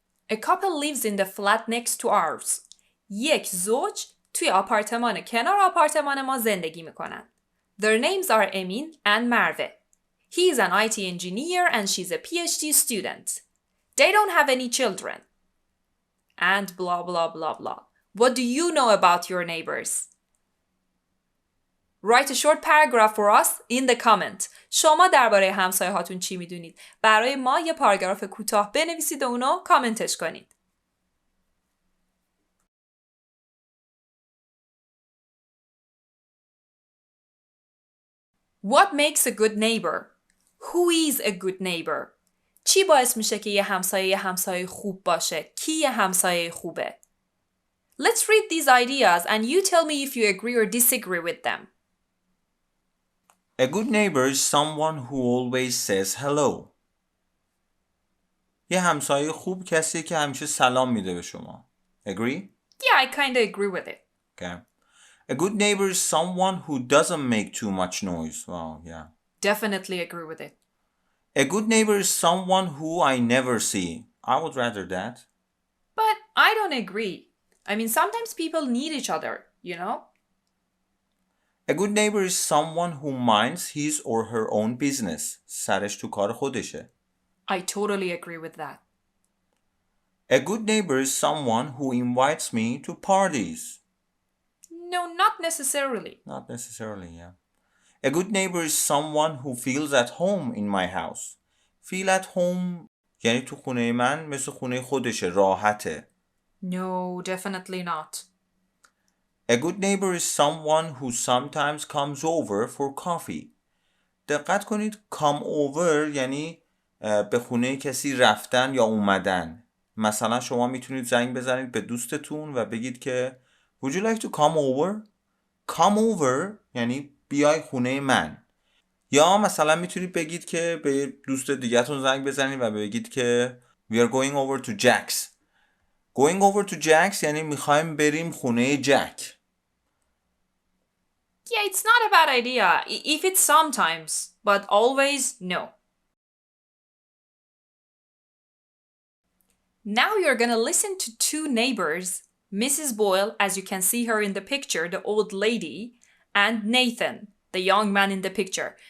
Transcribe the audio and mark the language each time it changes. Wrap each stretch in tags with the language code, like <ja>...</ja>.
<en>A couple lives in the flat next to ours.</en> <fa>یک زوج توی آپارتمان کنار آپارتمان ما زندگی میکنن.</fa> <en>Their names are Emin and Marve. He is an IT engineer and she's a PhD student. They don't have any children. And blah blah blah blah. What do you know about your neighbors? Write a short paragraph for us in the comment.</en> <fa>شما درباره همسایه هاتون چی میدونید؟ برای ما یه پاراگراف کوتاه بنویسید و اونو کامنتش کنید.</fa> <en>What makes a good neighbor? Who is a good neighbor?</en> <fa>چی باعث میشه که یه همسایه خوب باشه؟ کی یه همسایه خوبه؟</fa> <en>Let's read these ideas and you tell me if you agree or disagree with them. A good neighbor is someone who always says hello.</en> <fa>یه همسایه خوب کسیه که همیشه سلام میده به شما.</fa> <en>Agree? Yeah, I kind of agree with it. Okay. A good neighbor is someone who doesn't make too much noise. Wow, yeah. Definitely agree with it. A good neighbor is someone who I never see. I would rather that. But I don't agree. I mean, sometimes people need each other, you know? A good neighbor is someone who minds his or her own business.</en> <fa>سرش تو کار خودشه.</fa> <en>I totally agree with that. A good neighbor is someone who invites me to parties. No, not necessarily. Not necessarily, yeah. A good neighbor is someone who feels at home in my house. Feel at home</en> <fa>یعنی تو خونه من مثل خونه خودشه، راحته.</fa> <en>No, definitely not. A good neighbor is someone who sometimes comes over for coffee.</en> <fa>دقت کنید</fa> <en>come over</en> <fa>یعنی به خونه کسی رفتن یا اومدن. مثلا شما میتونید زنگ بزنید به دوستتون و بگید که</fa> <en>Would you like to come over? Come over</en> <fa>یعنی بیای خونه من. یا مثلا میتونید بگید که به دوست دیگه‌تون زنگ بزنید و بگید که</fa> <en>We are going over to Jack's. Going over to Jack's</en> <fa>یعنی میخوایم بریم خونه جک.</fa> <en>Yeah, it's not a bad idea if it's sometimes, but always no. Now you're gonna listen to two neighbors, Mrs. Boyle, as you can see her in the picture, the old lady, and Nathan, the young man in the picture.</en>